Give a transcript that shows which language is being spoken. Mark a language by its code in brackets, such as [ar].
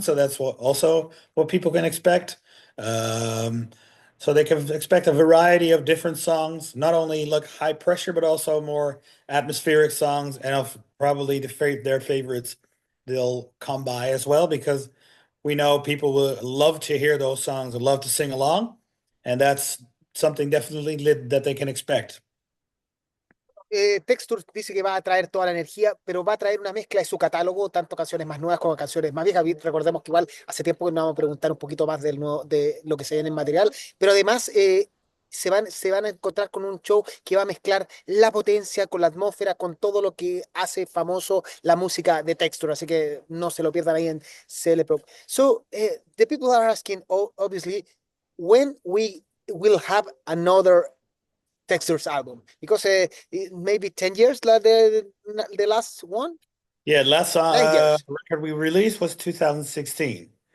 [en] So that's what people can expect. Um, so they can expect a variety of different songs, not only like high pressure, but also more atmospheric songs, and of probably their favorites they'll come by as well because we know people will love to hear those songs and love to sing along, and that's something definitely that they can expect. [es] Texture dice que va a traer toda la energía, pero va a traer una mezcla de su catálogo, tanto canciones más nuevas como canciones más viejas. Recordemos que igual hace tiempo que nos vamos a preguntar un poquito más de lo que se viene en material, pero además se van a encontrar con un show que va a mezclar la potencia con la atmósfera, con todo lo que hace famoso la música de Texture, así que no se lo pierdan ahí en Cl.Prog. [en] So, the people are asking, obviously, when we will have another Texture's album because maybe 10 years the last one, Yeah, last 9 years. record we released was 2016.